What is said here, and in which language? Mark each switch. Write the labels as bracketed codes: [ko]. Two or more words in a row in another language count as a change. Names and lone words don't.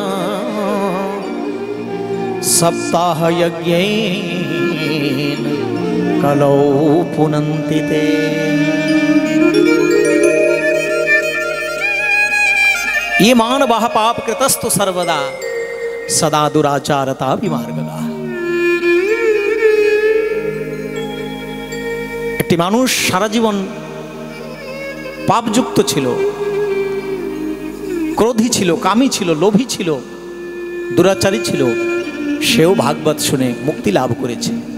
[sa] सप्ताहयज्ञेन कलौ पुनन्ति ते। ये मानवः पापकृतस्तु सर्वदा सदा दुराचारता विमार्गगा। [bn] একটি মানুষ সারা জীবন পাপযুক্ত ছিল, ক্রোধী ছিল, কামী ছিল, লোভী ছিল, দুরাচারী ছিল, সেও ভাগবত শুনে মুক্তি লাভ করেছে।